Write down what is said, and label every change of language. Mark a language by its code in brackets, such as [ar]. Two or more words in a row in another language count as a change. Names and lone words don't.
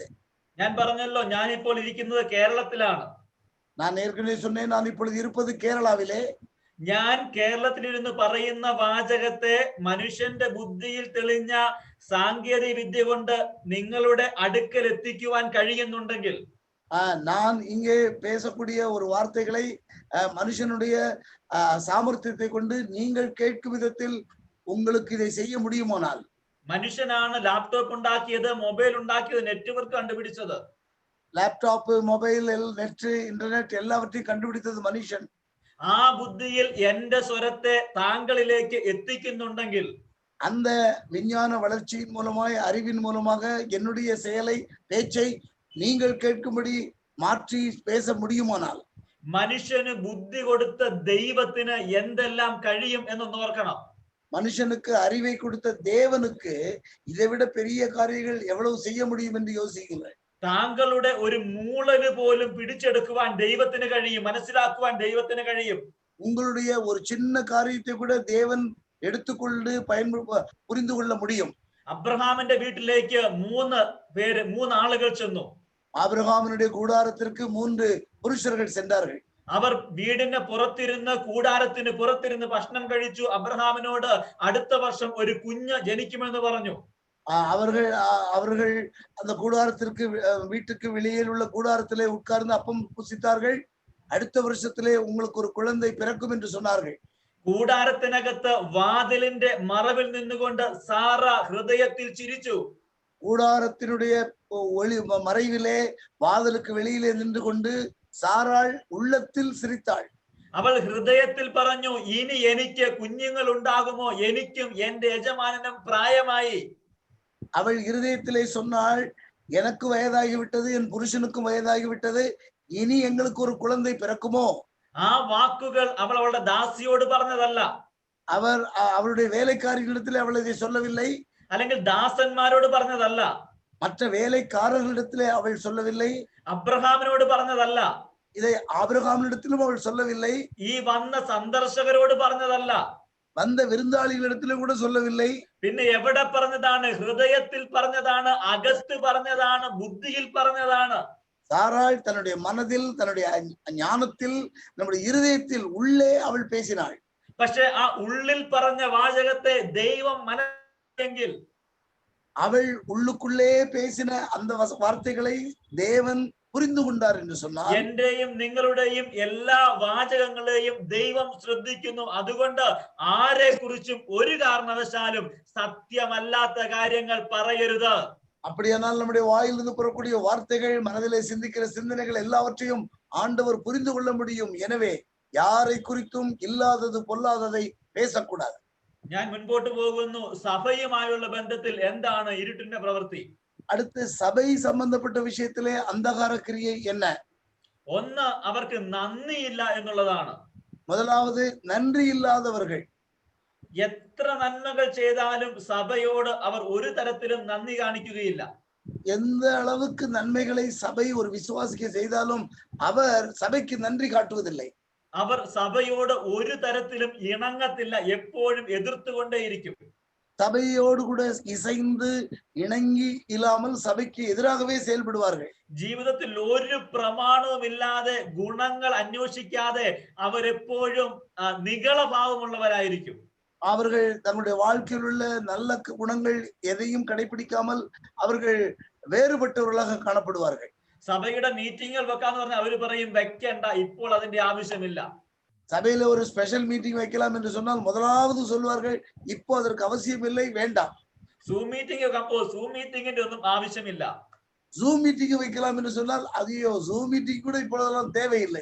[ml] ഞാൻ പറഞ്ഞല്ലോ, ഞാനിപ്പോൾ ഇരിക്കുന്നത് കേരളത്തിലാണ്. [ta] நான் ஏற்கனவே சொன்னேன், நான் இப்பொழுது இருப்பது കേരളാവിലെ. [ml] ഞാൻ കേരളത്തിലിരുന്ന് പറയുന്ന വാചകത്തെ മനുഷ്യന്റെ ബുദ്ധിയിൽ തെളിഞ്ഞ സാങ്കേതിക വിദ്യ കൊണ്ട് നിങ്ങളുടെ അടുക്കൽ എത്തിക്കുവാൻ കഴിയുന്നുണ്ടെങ്കിൽ, [ta] நான் இங்கே பேசக்கூடிய ஒரு வார்த்தைகளை மனுஷனுடைய சாமர்த்தியத்தை கொண்டு நீங்கள் கேட்கும் விதத்தில் உங்களுக்கு இதை செய்ய முடியுமானால், [ml] മനുഷ്യനാണ് ലാപ്ടോപ്പ് ഉണ്ടാക്കിയത്, മൊബൈൽ ഉണ്ടാക്കിയത്, നെറ്റ്വർക്ക് കണ്ടുപിടിച്ചത്. [en] laptop, mobile, net, internet [ml] എല്ലാവற்றையும் കണ്ടുപിടിച്ചത് മനുഷ്യൻ. ആ ബുദ്ധിയിൽ എന്റെ സ്വരത്തെ താങ്കളിലേക്ക് എത്തിക്കുന്നുണ്ടെങ്കിൽ, [ta] அந்த விஞ்ஞான வளர்ச்சியின் மூலமாய், அறிவின் மூலமாக என்னுடைய செயலை, பேச்சை நீங்கள் கேட்கும்படி மாற்றி பேச முடியுமானால், [ml] മനുഷ്യന് ബുദ്ധി കൊടുത്ത ദൈവത്തിന് എന്തെല്ലാം കഴിയും എന്നൊന്ന് ഓർക്കണം. [ta] மனுஷனுக்கு அறிவை கொடுத்த தேவனுக்கு இதைவிட பெரிய காரியங்கள் எவ்வளவு செய்ய முடியும் என்று யோசிக்கிறேன். [ml] താങ്കളുടെ ഒരു മൂളല് പോലും പിടിച്ചെടുക്കുവാൻ ദൈവത്തിന് കഴിയും, മനസ്സിലാക്കുവാൻ ദൈവത്തിന് കഴിയും. [ta] உங்களுடைய ஒரு சின்ன காரியத்தை கூட தேவன் எடுத்துக்கொண்டு புரிந்து கொள்ள முடியும். [ml] അബ്രഹാമിന്റെ വീട്ടിലേക്ക് മൂന്ന് ആളുകൾ ചെന്നു. [ta] ஆபிரகாமினுடைய கூடாரத்திற்கு 3 புருஷர்கள் சென்றார்கள். [ml] അവർ വീടിന് പുറത്തിരുന്ന്, കൂടാരത്തിന് പുറത്തിരുന്ന് ഭക്ഷണം കഴിച്ചു. അബ്രഹാമിനോട് അടുത്ത വർഷം ഒരു കുഞ്ഞ് ജനിക്കുമെന്ന് പറഞ്ഞു. [ta] அவர்கள் அந்த கூடாரத்திற்கு, வீட்டுக்கு வெளியில் உள்ள கூடாரத்திலே உட்கார்ந்து அப்பம் புசித்தார்கள். அடுத்த வருஷத்திலே உங்களுக்கு ஒரு குழந்தை பிறக்கும் என்று சொன்னார்கள். [ml] കൂടാരത്തിനകത്ത് വാതിലിന്റെ മറവിൽ നിന്നുകൊണ്ട് സാറ ഹൃദയത്തിൽ ചിരിച്ചു. [ta] கூடாரத்தினுடைய மறைவிலே வாതിலுக்கு வெளியிலே நின்று கொண்டு സാറാൾ உள்ளத்தில் சிரித்தாள். [ml] അവൾ ഹൃദയത്തിൽ പറഞ്ഞു, ഇനി എനിക്ക് കുഞ്ഞുങ്ങൾ ഉണ്ടാകുമോ? എനിക്കും എന്റെ യജമാനനും പ്രായമായി. [ta] അവൾ இருதயத்திலே சொன்னாள், எனக்கு வயதாகிவிட்டது, என் புருஷனுக்கும் வயதாகிவிட்டது, இனி எங்களுக்கு ஒரு குழந்தை பிறக்குமோ? [ml] ആ വാക്കുകൾ അവൾ അവളുടെ ദാസിയോട് പറഞ്ഞതല്ല. [ta] அவர் அவளுடைய வேலைக்காரிகளிடத்தில் அவள் இதை சொல்லவில்லை. [ml] അല്ലെങ്കിൽ ദാസന്മാരോട് പറഞ്ഞതല്ല. [ta] மற்ற வேலைக்காரர்களிடத்திலே அவள் சொல்லவில்லை. [ml] അബ്രഹാമിനോട് പറഞ്ഞതല്ല. [ta] இதை ஆபிரகாமிடத்திலும் அவள் சொல்லவில்லை. [ml] ഈ വന്ന സന്ദർശകരോട് പറഞ്ഞതല്ല. [ta] வந்த விருந்தாளிகளிடத்திலும் கூட சொல்லவில்லை. [ml] പിന്നെ എവിടെ പറഞ്ഞതാണ്? ഹൃദയത്തിൽ പറഞ്ഞതാണ്, അകത്ത് പറഞ്ഞതാണ്, ബുദ്ധിയിൽ പറഞ്ഞതാണ്. [ta] சாராள் தன்னுடைய மனதில், தன்னுடைய ஞானத்தில், நம்முடைய இருதயத்தில் உள்ளே அவள் பேசினாள். [ml] പക്ഷെ ആ ഉള്ളിൽ പറഞ്ഞ വാചകത്തെ ദൈവം മനസ്സിലെങ്കിൽ, [ta] அவள் உள்ளுக்குள்ளே பேசின அந்த வார்த்தைகளை தேவன் புரிந்து கொண்டார் என்று சொன்னார். [ml] എന്റെയും നിങ്ങളുടെയും എല്ലാ വാചകങ്ങളെയും ദൈവം ശ്രദ്ധിക്കുന്നു. അതുകൊണ്ട് ആരെ കുറിച്ചും ഒരു കാരണവശാലും സത്യമല്ലാത്ത കാര്യങ്ങൾ പറയരുത്. [ta] அப்படியானால் நம்முடைய வாயிலிருந்து புறக்கூடிய வார்த்தைகள், மனதிலே சிந்திக்கிற சிந்தனைகள் எல்லாவற்றையும் ஆண்டவர் புரிந்து கொள்ள முடியும். எனவே யாரை குறித்தும் இல்லாதது பொல்லாததை பேசக்கூடாது. [ml] ഞാൻ മുൻപോട്ട് പോകുന്നു. സഭയുമായുള്ള ബന്ധത്തിൽ എന്താണ് ഇരുട്ടിന്റെ പ്രവൃത്തി? [ta] அடுத்து சபை சம்பந்தப்பட்ட விஷயத்திலே அந்தகார கிரியை என்ன? [ml] ഒന്ന്, അവർക്ക് നന്ദിയില്ല എന്നുള്ളതാണ്. [ta] முதலாவது, நன்றி இல்லாதவர்கள். [ml] എത്ര നന്മകൾ ചെയ്താലും സഭയോട് അവർ ഒരു തരത്തിലും നന്ദി കാണിക്കുകയില്ല. [ta] எந்த அளவுக்கு நன்மைகளை சபை ஒரு விசுவாசிக்கு செய்தாலும் அவர் சபைக்கு நன்றி காட்டுவதில்லை. [ml] അവർ സഭയോട് ഒരു തരത്തിലും ഇണങ്ങത്തില്ല, എപ്പോഴും എതിർത്തുകൊണ്ടേയിരിക്കും. [ta] சபையோடு கூட இசைந்து இணங்கி இல்லாமல் சபைக்கு எதிராகவே செயல்படுவார்கள். [ml] ജീവിതത്തിൽ ഒരു പ്രമാണവും ഇല്ലാതെ, ഗുണങ്ങൾ അന്വേഷിക്കാതെ അവരെപ്പോഴും നിഗളഭാവമുള്ളവരായിരിക്കും. [ta] அவர்கள் தங்களுடைய வாழ்க்கையில் உள்ள நல்ல குணங்கள் எதையும் கடைபிடிக்காமல் அவர்கள் வேறுபட்டவர்களாக காணப்படுவார்கள். [ml] സഭയുടെ മീറ്റിംഗുകൾ വെക്കാന്ന് പറഞ്ഞാൽ അവര് പറയും വെക്കണ്ട, ഇപ്പോൾ അതിന്റെ ആവശ്യമില്ല. [ta] சபையில ஒரு [en] special meeting [ta] வைக்கலாம் என்று சொன்னால் முதலாவது சொல்வார்கள், இப்போ அதற்கு அவசியம் இல்லை, வேண்டாம். [ml] സൂം മീറ്റിംഗ് വെക്കുമ്പോൾ സൂം മീറ്റിംഗിന്റെ ഒന്നും ആവശ്യമില്ല. [ta] ஜூம் மீட்டிங் வைக்கலாம் என்று சொன்னால் ஐயோ ஜூம் மீட்டிங் கூட இப்பொழுதெல்லாம் தேவையில்லை.